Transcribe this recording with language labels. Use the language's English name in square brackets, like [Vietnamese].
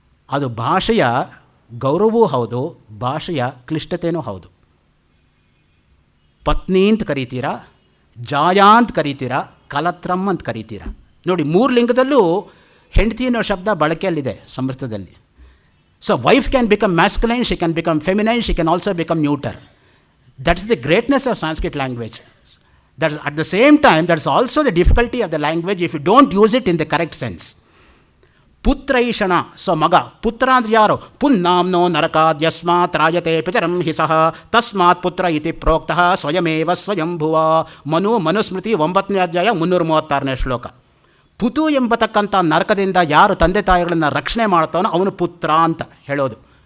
[Kannada] ಅದು ಭಾಷೆಯ ಗೌರವವೂ ಹೌದು, ಭಾಷೆಯ ಕ್ಲಿಷ್ಟತೆಯೂ ಹೌದು. ಪತ್ನಿ ಅಂತ ಕರಿತೀರಾ, ಜಾಯಾ ಅಂತ ಕರಿತೀರಾ, ಕಲತ್ರಮ್ ಅಂತ ಕರಿತೀರಾ ನೋಡಿ. ಮೂರು ಲಿಂಗದಲ್ಲೂ ಹೆಂಡತಿ ಅನ್ನೋ ಶಬ್ದ ಬಳಕೆಯಲ್ಲಿದೆ ಸಂಸ್ಕೃತದಲ್ಲಿ. [English] So wife can become masculine, she can become feminine, she can also become neuter. That's the greatness of Sanskrit language. That's at the same time, that's also the difficulty of the language if you don't use it in the correct sense. [Kannada] ಪುತ್ರೈಷಣ, so ಮಗ. ಪುತ್ರ ಅಂದರೆ ಯಾರು? [Sanskrit] ಪುನ್ನಾಮ್ನೋ ನರಕಾದ್ಯಸ್ಮಾತ್ ರಾಯತೆ ಪಿತರಂ ಹಿಸಃ ತಸ್ಮಾತ್ ಪುತ್ರ ಇತಿ ಪ್ರೋಕ್ತಃ ಸ್ವಯಮೇವ ಸ್ವಯಂಭುವ. [Kannada] ಮನುಸ್ಮೃತಿ 9ನೇ ಅಧ್ಯಾಯ 336ನೇ ಶ್ಲೋಕ. ಪುತು ಎಂಬತಕ್ಕಂಥ ನರಕದಿಂದ ಯಾರು ತಂದೆ ತಾಯಿಗಳನ್ನು ರಕ್ಷಣೆ ಮಾಡ್ತಾನೋ ಅವನು ಪುತ್ರ ಅಂತ ಹೇಳೋದು.